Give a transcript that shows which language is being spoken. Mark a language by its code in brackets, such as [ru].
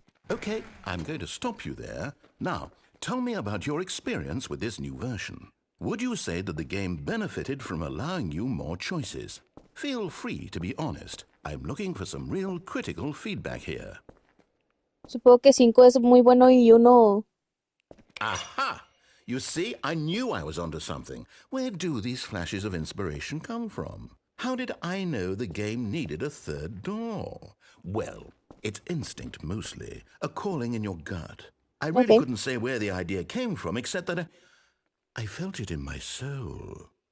[en] Okay, I'm going to stop you there. Now, tell me about your experience with this new version. Would you say that the game benefited from allowing you more choices? Feel free to be honest. I'm looking for some real critical feedback here. [es] Supongo que 5 es muy bueno y 1... [en] Aha! You see, I knew I was onto something. Where do these flashes of inspiration come from? How did I know the game needed a third door? Well, it's instinct mostly, a calling in your gut. I really Ok. couldn't say where the idea came from, except that I felt it in my soul.